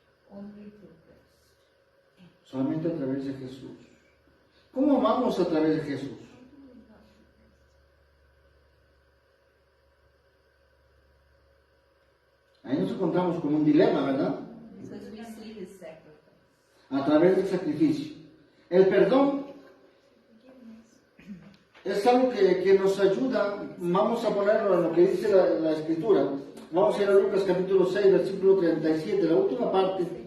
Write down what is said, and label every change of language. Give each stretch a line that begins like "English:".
English: Only through Christ.
Spanish: Solamente a través de Jesús. ¿Cómo amamos a través de Jesús? Ahí nos encontramos con un dilema, ¿verdad?
English: Because we see his sacrifice.
Spanish: A través del sacrificio. El perdón es algo que nos ayuda. Vamos a ponerlo en lo que dice la Escritura. Vamos a ir a Lucas capítulo 6, versículo 37, la última parte.